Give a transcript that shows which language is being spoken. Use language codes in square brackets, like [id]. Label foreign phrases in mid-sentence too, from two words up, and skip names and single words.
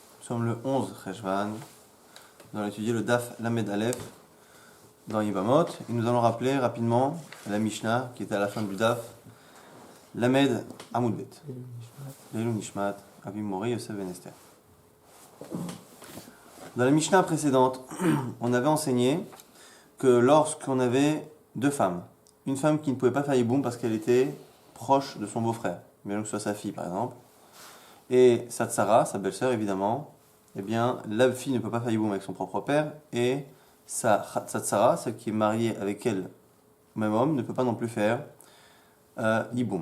[fr] sommes le 11 Cheshvan. Nous allons étudier le [he] דף למד אלף [fr] dans Yibamot. Et nous allons rappeler rapidement la Mishnah qui était à la fin du Daf. [he] למד עמוד בית לעילוי נשמת אבים מורי יוסף בן אסתר. [fr] Dans la Mishnah précédente, on avait enseigné que lorsqu'on avait deux femmes, une femme qui ne pouvait pas faire Yiboum parce qu'elle était proche de son beau-frère, mais que ce soit sa fille par exemple, et sa tsara, sa belle-sœur évidemment, eh bien la fille ne peut pas faire Yiboum avec son propre père, et sa tsara, celle qui est mariée avec elle, même homme, ne peut pas non plus faire Yiboum.